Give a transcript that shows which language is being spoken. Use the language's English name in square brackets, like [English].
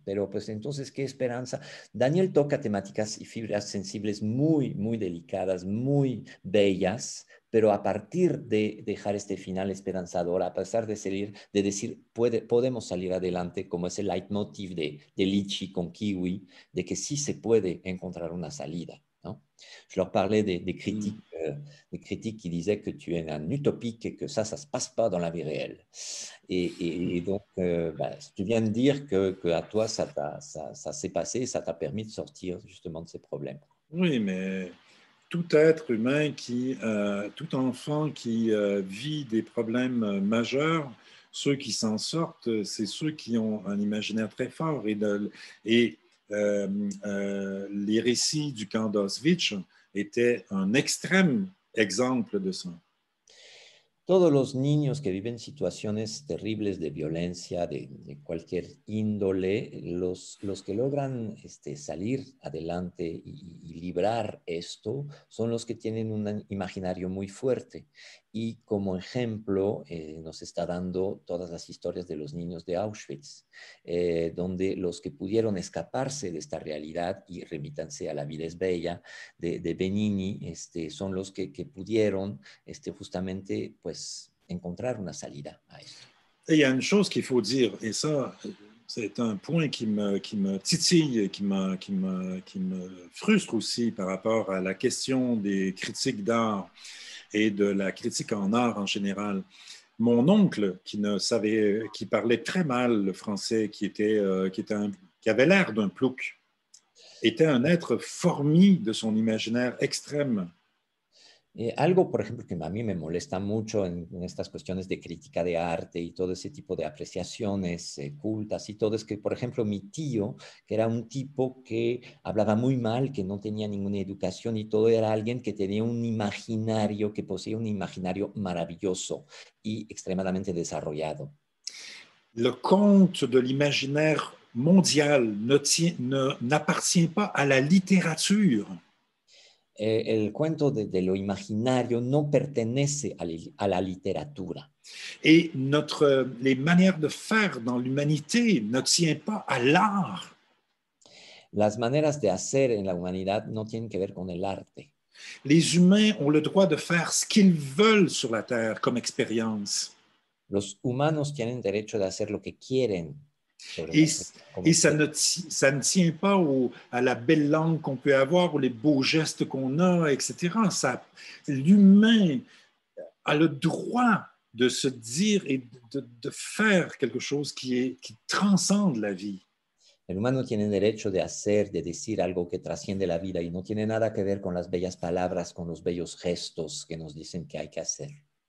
[Spanish] Pero pues entonces, ¿qué esperanza? Daniel toca temáticas y fibras sensibles muy, muy delicadas, muy bellas, pero a partir de dejar este final esperanzador, a pesar de decir, podemos salir adelante, como es el leitmotiv de Lichi con Kiwi, de que sí se puede encontrar una salida, ¿no? [French] Je leur parlais des critiques qui disaient que tu es un utopique et que ça se passe pas dans la vie réelle. Et donc, tu viens de dire que à toi, ça s'est passé, ça t'a permis de sortir justement de ces problèmes. Oui, mais tout être humain, tout enfant qui vit des problèmes majeurs, ceux qui s'en sortent, c'est ceux qui ont un imaginaire très fort. Les récits du camp d'Auschwitz étaient un extrême exemple de ça. [Spanish] Todos los niños que viven situaciones terribles de violencia, de cualquier índole, los que logran salir adelante y librar esto, son los que tienen un imaginario muy fuerte. Y como ejemplo, nos está dando todas las historias de los niños de Auschwitz, donde los que pudieron escaparse de esta realidad, y remítanse a La vida es bella, de Benigni, son los que pudieron justamente pues encontrar una salida a esto. [French] Et il y a une chose qu'il faut dire, et ça, c'est un point qui me titille, qui me frustre aussi par rapport à la question des critiques d'art et de la critique en art en général. Mon oncle, qui parlait très mal le français, qui avait l'air d'un plouc, était un être formi de son imaginaire extrême. [Spanish] Algo, por ejemplo, que a mí me molesta mucho en estas cuestiones de crítica de arte y todo ese tipo de apreciaciones cultas y todo, es que, por ejemplo, mi tío, que era un tipo que hablaba muy mal, que no tenía ninguna educación y todo, era alguien que tenía un imaginario, que poseía un imaginario maravilloso y extremadamente desarrollado. [French] Le conte de l'imaginaire mondial n'appartient pas à la littérature. [Spanish] El cuento de lo imaginario no pertenece a la literatura. [French] Et les manières de faire dans l'humanité ne tiennent pas à l'art. [Spanish] Las maneras de hacer en la humanidad no tienen que ver con el arte. [French] Les humains ont le droit de faire ce qu'ils veulent sur la Terre comme expérience. [Spanish] Los humanos tienen derecho de hacer lo que quieren sobre [French] Et, [Spanish] la tierra como [French] et [Spanish] experiencia. [French] ça ne tient pas à la belle langue qu'on peut avoir ou les beaux gestes qu'on a, etc. L'humain a le droit de se dire et de faire quelque chose qui transcende la vie. [Spanish] El humano tiene derecho de hacer, de decir algo que trasciende la vida y no tiene nada que ver con las bellas palabras, con los bellos gestos que nos dicen que hay que hacer.